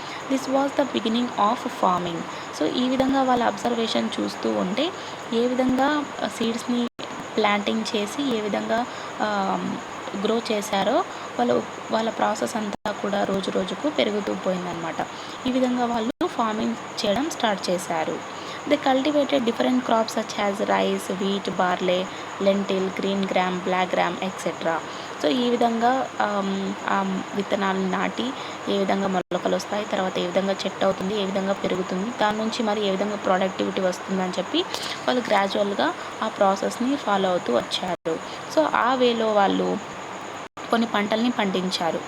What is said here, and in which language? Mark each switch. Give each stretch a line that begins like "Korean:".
English: This was the beginning of farming.
Telugu: So ఈ విధంగా వాళ్ళ అబ్జర్వేషన్ చూస్తూ ఉంటే ఏ విధంగా సీడ్స్ని ప్లాంటింగ్ చేసి ఏ విధంగా గ్రో చేశారో వాళ్ళ ప్రాసెస్ అంతా కూడా రోజు రోజుకు పెరుగుతూ పోయిందనమాట. ఈ విధంగా వాళ్ళు ఫార్మింగ్ చేయడం స్టార్ట్ చేశారు.
English: They cultivated different crops such as rice, wheat, barley, lentil, green gram, black gram, etc.
Telugu: So ఈ విధంగా విత్తనాలను నాటి ఏ విధంగా మొలకలు వస్తాయి, తర్వాత ఏ విధంగా చెట్టు అవుతుంది, ఏ విధంగా పెరుగుతుంది, దాని నుంచి మరి ఏ విధంగా ప్రొడక్టివిటీ వస్తుందని చెప్పి వాళ్ళు గ్రాడ్యువల్గా ఆ ప్రాసెస్ని ఫాలో అవుతూ వచ్చారు. సో ఆ వేలో వాళ్ళు కొన్ని పంటల్ని పండించారు.